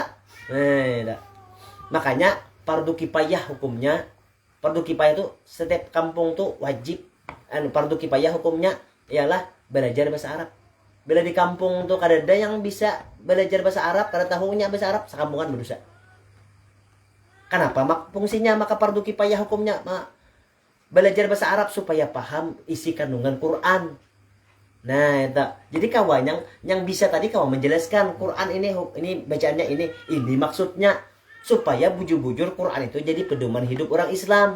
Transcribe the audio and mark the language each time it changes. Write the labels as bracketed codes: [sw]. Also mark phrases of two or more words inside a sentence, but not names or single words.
[bjn] Nah, makanya fardu kifayah hukumnya. Fardu kifayah itu setiap kampung tuh wajib. Fardu kifayah hukumnya ialah belajar bahasa Arab. Bila di kampung tuh kada ada yang bisa belajar bahasa Arab, kada tahunya bahasa Arab, sekampungan berdosa. Kenapa? Fungsinya maka fardu kifayah hukumnya belajar bahasa Arab supaya paham isi kandungan Quran. Nah, itu. Jadi kawan yang bisa tadi kawan menjelaskan Quran ini bacaannya ini maksudnya supaya bujur-bujur Quran itu jadi pedoman hidup orang Islam.